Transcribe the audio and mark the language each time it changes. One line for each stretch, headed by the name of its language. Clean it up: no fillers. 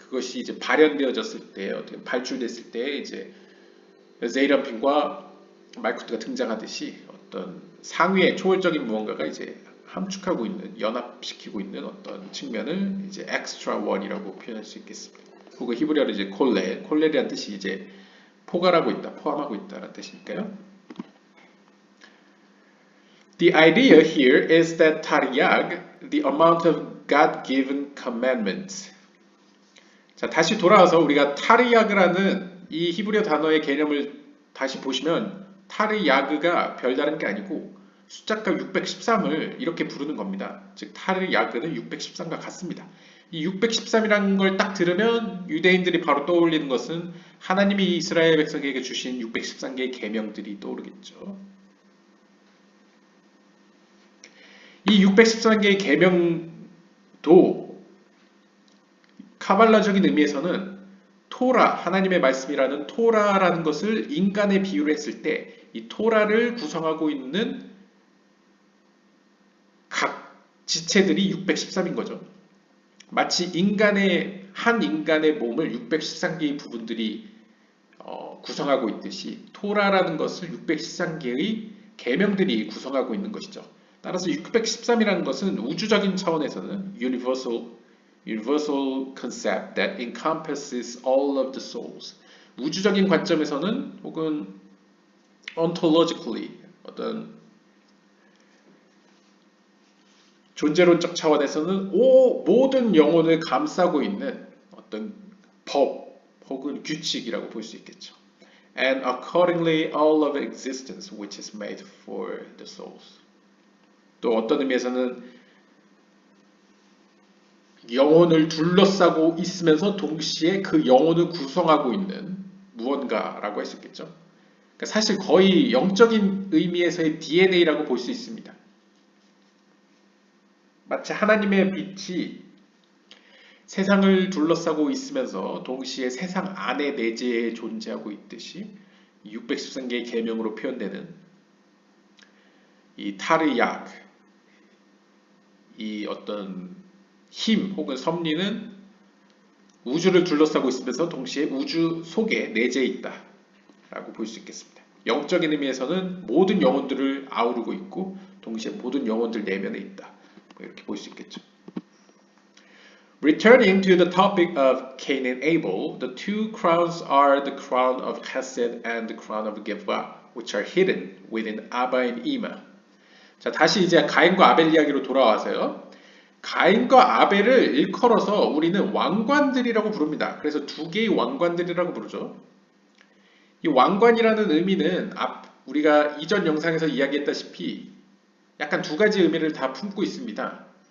Korean: 그것이 이제 발현되어졌을 때, 어떻게 발출됐을 때 이제 제이람핀과 말쿠트가 등장하듯이 어떤 상위의 초월적인 무언가가 이제 함축하고 있는, 연합시키고 있는 어떤 측면을 이제
English: extra one
Korean: 이라고 표현할 수 있겠습니다. 혹은 히브리어로 이제 콜렐이라는 뜻이 이제 포괄하고 있다, 포함하고 있다라는 뜻이니까요.
English: The idea here is that Taryag, the amount of God-given commandments.
Korean: 자, 다시 돌아와서 우리가 타르야그라는 이 히브리어 단어의 개념을 다시 보시면 타르야그가 별다른 게 아니고 숫자값 613을 이렇게 부르는 겁니다. 즉 타르야그는 613과 같습니다. 이 613이라는 걸 딱 들으면 유대인들이 바로 떠올리는 것은 하나님이 이스라엘 백성에게 주신 613개의 계명들이 떠오르겠죠. 이 613개의 계명도 카발라적인 의미에서는 토라, 하나님의 말씀이라는 토라라는 것을 인간에 비유를 했을 때 이 토라를 구성하고 있는 각 지체들이 613인 거죠. 마치 한 인간의 몸을 613개의 부분들이 구성하고 있듯이 토라라는 것을 613개의 계명들이 구성하고 있는 것이죠. 따라서 613이라는 것은 우주적인 차원에서는
English: universal concept that encompasses all of the souls.
Korean: 우주적인 관점에서는 혹은 ontologically 어떤 존재론적 차원에서는 모든 영혼을 감싸고 있는 어떤 법 혹은 규칙이라고 볼 수 있겠죠.
English: And accordingly all of existence which is made for the souls.
Korean: 또 어떤 의미에서는 영혼을 둘러싸고 있으면서 동시에 그 영혼을 구성하고 있는 무언가라고 할 수 있겠죠. 그러니까 사실 거의 영적인 의미에서의 DNA라고 볼 수 있습니다. 마치 하나님의 빛이 세상을 둘러싸고 있으면서 동시에 세상 안에 내재해 존재하고 있듯이 613개의 계명으로 표현되는 이 타르약, 이 어떤 힘 혹은 섭리는 우주를 둘러싸고 있으면서 동시에 우주 속에 내재해 있다 라고 볼 수 있겠습니다. 영적인 의미에서는 모든 영혼들을 아우르고 있고 동시에 모든 영혼들 내면에 있다. 이렇게 볼 수 있겠죠.
English: Returning to the topic of Cain and Abel, the two crowns are the crown of Chesed and the crown of Gevurah, which are hidden within Abba and Ima.
Korean: 자, 다시 이제 가인과 아벨 이야기로 돌아와서요. 가인과 아벨을 일컬어서 우리는 왕관들이라고 부릅니다. 그래서 두 개의 왕관들이라고 부르죠. 이 왕관이라는 의미는 우리가 이전 영상에서 이야기했다시피 약간 두 가지 의미를 다 품고 있습니다.